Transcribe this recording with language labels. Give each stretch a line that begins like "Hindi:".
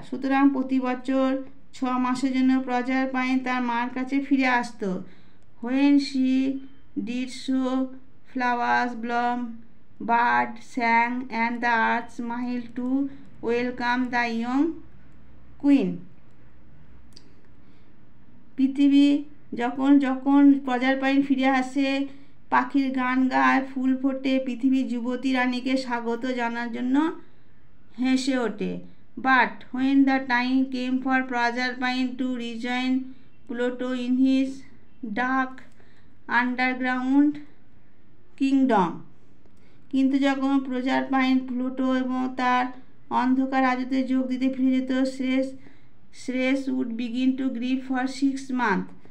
Bangla: সুতরাং প্রতি বছর 6 মাসের জন্য প্রজারপাইন তার মার কাছে ফিরে আসতো।
English: When she did so, flowers bloomed, birds sang, and the earth smiled to welcome the young queen.
Bangla: পৃথিবী যখন প্রজারপাইন ফিরে আসে, পাখির গান গায়, ফুল ফোটে, পৃথিবী যুবতী রানীকে স্বাগত জানার জন্য হেসে ওঠে।
English: But when the time came for Proserpine to rejoin Pluto in his dark underground kingdom,
Bangla: কিন্তু যখন প্রজারপাইন প্লুটো এবং তার অন্ধকার রাজ্যতে যোগ দিতে ফিরে যেত,
English: শ্রেষ would begin to grieve for 6 months.